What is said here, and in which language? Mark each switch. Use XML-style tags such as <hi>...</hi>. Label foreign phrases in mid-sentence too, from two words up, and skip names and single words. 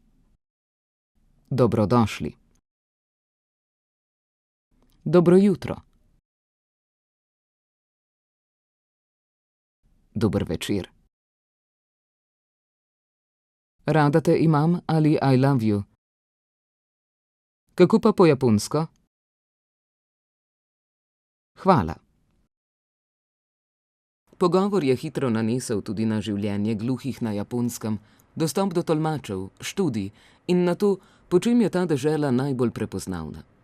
<sl>Dobrodošli. Dobro jutro. Dober večer. Rada te imam ali</sl> <en>I love you.</en> <sl>Kako pa po japonsko? Hvala. Pogovor je hitro nanesel tudi na življenje gluhih na Japonskem, dostop do tolmačev, študij in na to, po čem je ta dežela najbolj prepoznavna.</sl>